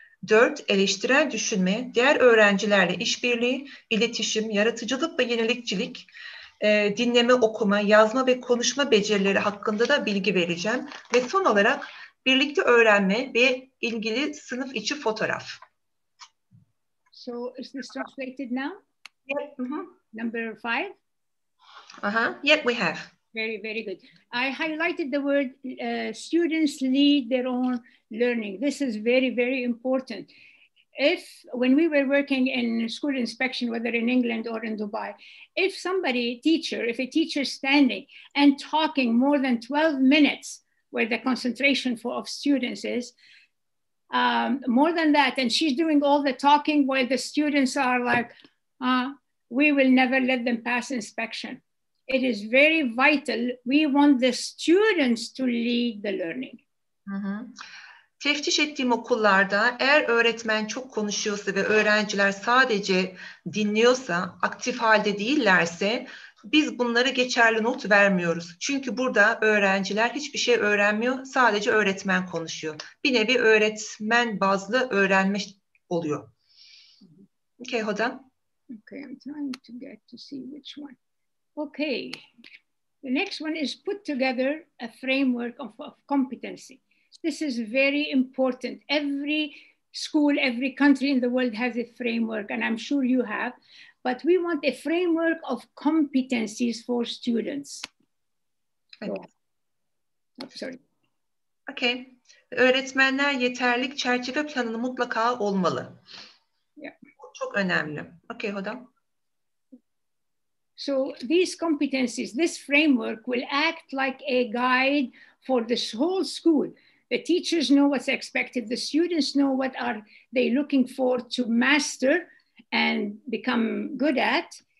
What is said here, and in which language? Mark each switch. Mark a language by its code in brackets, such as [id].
[tr] 4, eleştirel düşünme, diğer öğrencilerle işbirliği, iletişim, yaratıcılık ve yenilikçilik, dinleme, okuma, yazma ve konuşma becerileri hakkında da bilgi vereceğim. Ve son olarak birlikte öğrenme ve ilgili sınıf içi fotoğraf. [en] So is this translated now? Yep. Number 5? Yep, we have. Very, very good. I highlighted the word students lead their own learning. This is very, very important. When we were working in school inspection, whether in England or in Dubai, if a teacher standing and talking more than 12 minutes, where the concentration of students is, more than that, and she's doing all the talking while the students are like, we will never let them pass inspection. It is very vital. We want the students to lead the learning. [tr] Teftiş ettiğim okullarda eğer öğretmen çok konuşuyorsa ve öğrenciler sadece dinliyorsa, aktif halde değillerse biz bunlara geçerli not vermiyoruz. Çünkü burada öğrenciler hiçbir şey öğrenmiyor, sadece öğretmen konuşuyor. Bir nevi öğretmen bazlı öğrenme oluyor. [en] Okay, Hoda. Okay, I'm trying to get to see which one. Okay, the next one is put together a framework of competency. This is very important. Every school, every country in the world has a framework, and I'm sure you have, but we want a framework of competencies for students. Okay. Sorry. Okay. [tr] Öğretmenler yeterlilik çerçeve planını mutlaka olmalı. [en] Yeah. [tr] Çok önemli. Okay, Hoda. [en] So these competencies, this framework will act like a guide for this whole school. The teachers know what's expected. The students know what are they looking for to master and become good at.